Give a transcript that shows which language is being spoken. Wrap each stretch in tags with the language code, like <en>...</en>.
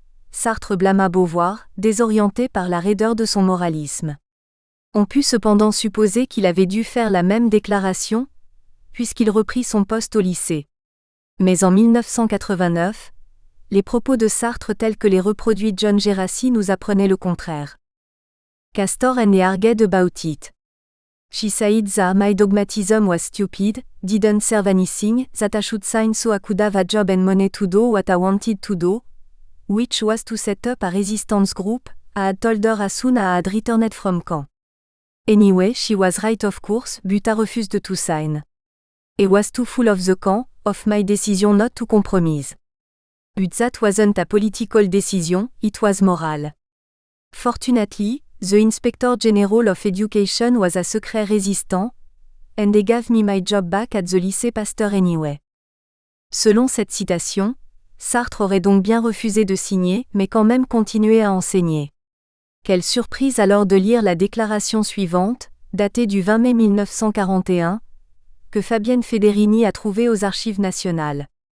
<fr>Sartre blâma Beauvoir, désorienté par la raideur de son moralisme. On put cependant supposer qu'il avait dû faire la même déclaration, puisqu'il reprit son poste au lycée. Mais en 1989, les propos de Sartre tels que les reproduit John Gérassi nous apprenaient le contraire.</fr> <en>Castor and argued about it. She said that my dogmatism was stupid, didn't serve anything, that I should sign so I could have a job and money to do what I wanted to do, which was to set up a resistance group. I had told her as soon as I had returned from camp. Anyway, she was right of course, but I refused to sign. I was too full of the camp, of my decision not to compromise. But that wasn't a political decision, it was moral. Fortunately, the Inspector General of Education was a secret resistant, and they gave me my job back at the lycée Pasteur anyway.</en> <fr>Selon cette citation, Sartre aurait donc bien refusé de signer, mais quand même continué à enseigner. Quelle surprise alors de lire la déclaration suivante, datée du 20 mai 1941, que Fabienne Federini a trouvée aux Archives nationales.</fr>